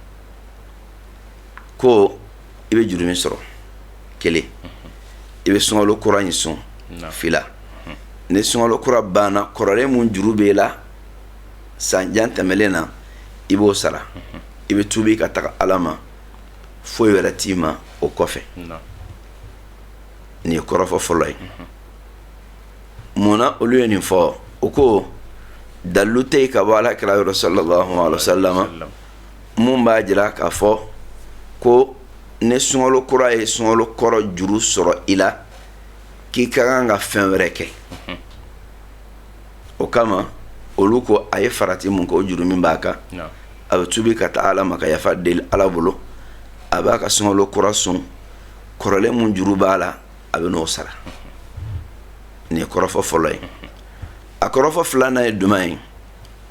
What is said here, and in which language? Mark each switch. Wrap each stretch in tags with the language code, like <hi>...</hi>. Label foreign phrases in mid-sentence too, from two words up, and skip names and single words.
<bm>ko i bɛ juru min sɔrɔ kelen i bɛ sunkalo kura in sɔn fila ni sunkalo kura banna kɔrɔlen mun juru b'e la san jan tɛmɛlen na i b'o sara i bɛ tuubi ka taga ala ma foyi wɛrɛ t'i ma o kɔfɛ nin ye kɔrɔfɔ fɔlɔ ye munna olu ye nin fɔ o ko dalilu tɛ yen ka bɔ alakira yɔrɔ</bm> <ar>صلى الله عليه وسلم</ar> <bm>mun b'a jira k'a fɔ ko ni sunkalo kura ye sunkalo kɔrɔ juru sɔrɔ i la k'i ka kan ka fɛn wɛrɛ kɛ o kama olu ko a ye farati mun kɛ o juru min b'a kan a bɛ tubi ka taa ala ma ka yafa deli ala bolo a b'a ka sunkalo kura sɔn kɔrɔlen mun juru b'a la a bɛ n'o sara nin ye kɔrɔfɔ fɔlɔ ye a kɔrɔfɔ filanan ye jumɛn ye o</bm>